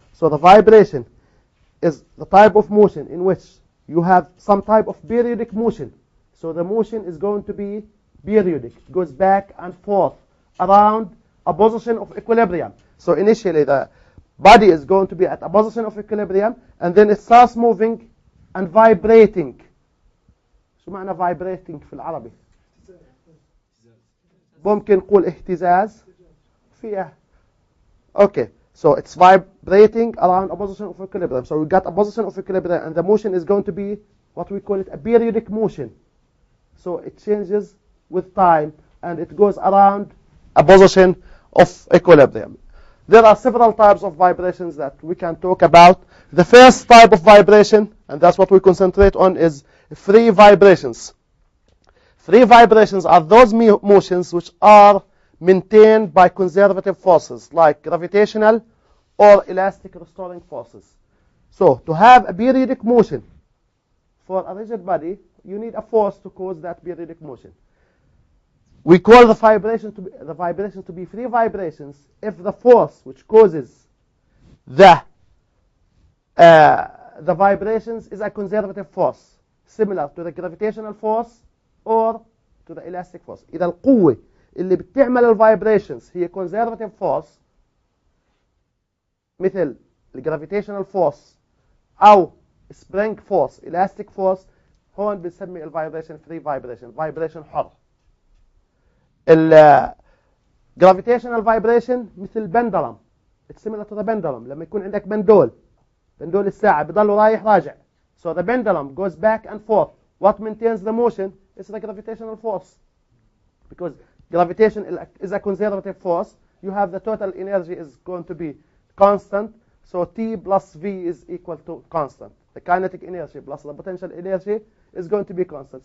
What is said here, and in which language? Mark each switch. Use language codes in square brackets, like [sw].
[en] So the vibration is the type of motion in which you have some type of periodic motion. So the motion is going to be periodic. It goes back and forth around a position of equilibrium. So initially the body is going to be at a position of equilibrium, and then it starts moving and vibrating. [ar] شو معنى vibrating في العربي؟ ممكن نقول اهتزاز فيها. [en] Okay. So it's vibrating around a position of equilibrium. So we got a position of equilibrium, and the motion is going to be what we call it a periodic motion. So it changes with time, and it goes around a position of equilibrium. There are several types of vibrations that we can talk about. The first type of vibration, and that's what we concentrate on, is free vibrations. Free vibrations are those motions which are maintained by conservative forces like gravitational or elastic restoring forces. So to have a periodic motion for a rigid body, you need a force to cause that periodic motion. We call the vibration to be free vibrations if the force which causes the vibrations is a conservative force, similar to the gravitational force or to the elastic force. [ar] إذا القوة اللي بتعمل الفايبريشنز هي conservative force مثل الجرافيتيشنال فورس أو spring force elastic force، هون بنسمي الفايبريشن free vibration، فايبريشن حر. الجرافيتيشنال فايبريشن مثل pendulum، [en] it's similar to the pendulum. [ar] لما يكون عندك بندول الساعة بضل رايح راجع. [en] So the pendulum goes back and forth. What maintains the motion is the gravitational force, because gravitation is a conservative force. You have the total energy is going to be constant. So T plus V is equal to constant. The kinetic energy plus the potential energy is going to be constant.